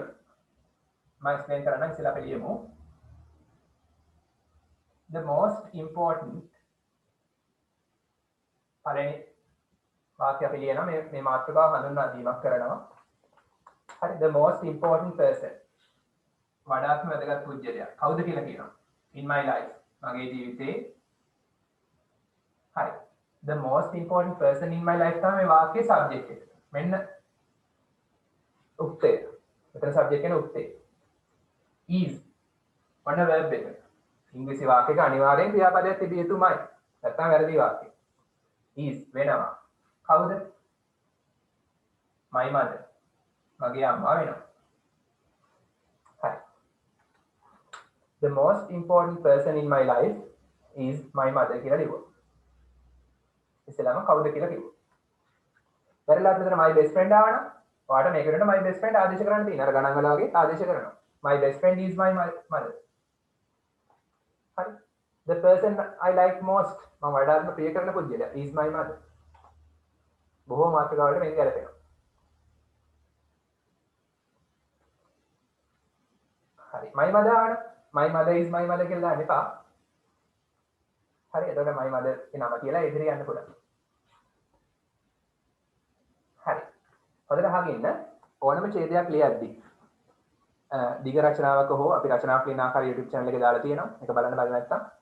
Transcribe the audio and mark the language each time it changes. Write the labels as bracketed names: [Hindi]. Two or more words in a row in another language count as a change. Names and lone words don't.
[Sinhala] මම explain කරන්න ඉස්සෙල්ලා අපි ලියමු. [English] the most important [Sinhala] පළවෙනි වාක්‍ය අපි ලියනවා මේ මාතෘකාව හඳුන්වා දීමක් කරනවා හරි [English] the most important person [Sinhala] වඩාත්ම වැදගත් පුද්ගලයා කවුද කියලා කියනවා [English] in my life [Sinhala] මගේ ජීවිතේ හරි [English] the most important person in my life [Sinhala] තමයි මේ වාක්‍යයේ subject එක මෙන්න උත්තේ මෙතන subject එකේ උත්තේ is ඔන්න verb එක ඉංග්‍රීසි වාක්‍යයක අනිවාර්යෙන් ක්‍රියාපදයක් තිබිය යුතුමයි නැත්නම් වැරදි වාක්‍යය is වෙනවා කවුද [English] my mother [Sinhala] මගේ අම්මා වෙනවා හරි [English] the most important person in my life is my mother [Sinhala] කියලා ලියුවා ඉස්සෙල්ලාම කවුද කියලා කිව්වා වැරලාත් මෙතන [English] my best friend [Sinhala] ආවනම් ඔයාලට මේකට [English] my best friend [Sinhala] ආදේශ කරන්න තියෙනවා අර ගණන් වල වගේ ආදේශ කරනවා [English] my best friend is my mother [Sinhala] හරි [English] the person I like most [Sinhala] මම වඩාත්ම ප්‍රිය කරන පුද්ගලයා [English] is my mother [Sinhala] බොහෝ මාතෘකාවලට මේක ගැලපෙනවා හරි [English] my mother [Sinhala] ආවනම් [English] my mother is my mother [Sinhala] කියලා දාන්න එපා හරි එතකොට [English] my mother [Sinhala] කියන නම කියලා ඉදිරිය යන්න පුළුවන් හරි හොඳට අහගෙන ඉන්න ඕනම ඡේදයක් ලියද්දී දිග රචනාවක හෝ අපි රචනාවක් ලියන ආකාරය YouTube channel එකේ දාලා තියෙනවා ඒක බලන්න බැරි නැත්නම්